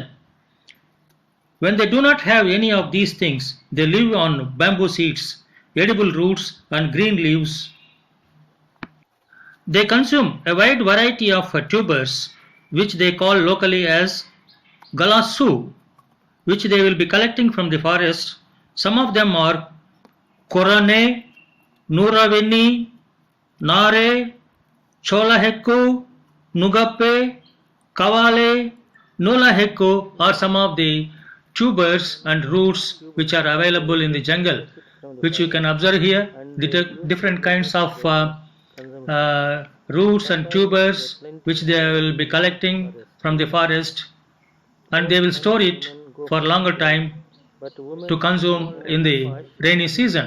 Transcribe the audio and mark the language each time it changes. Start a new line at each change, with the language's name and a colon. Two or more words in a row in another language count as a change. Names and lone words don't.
English: When they do not have any of these things, they live on bamboo seeds, edible roots and green leaves. They consume a wide variety of tubers, which they call locally as galasu, which they will be collecting from the forest. Some of them are korane, nuraveni, nare, cholahekku, nugappe, kavale, nulahekku are some of the tubers and roots which are available in the jungle, which you can observe here. The different kinds of roots and tubers which they will be collecting from the forest and they will store it for longer time to consume in the rainy season.